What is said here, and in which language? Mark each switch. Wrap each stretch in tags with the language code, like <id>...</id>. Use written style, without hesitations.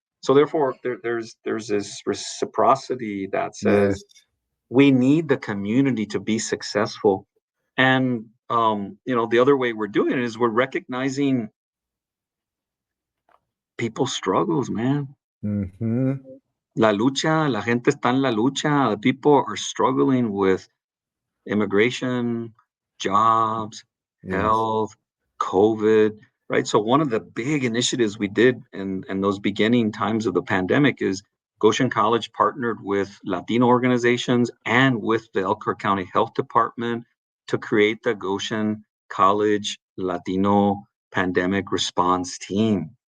<en>So therefore, there's this reciprocity that Yes. says we need the community to be successful. And the other way we're doing it is we're recognizing people's struggles, man. Hmm.</en> <es>La gente está en la lucha.</es> <en>The people are struggling with immigration, jobs, Yes. health, COVID. right? So one of the big initiatives we did in those beginning times of the pandemic is Goshen College partnered with Latino organizations and with the Elkhart County Health Department to create the Goshen College Latino Pandemic Response Team.</en>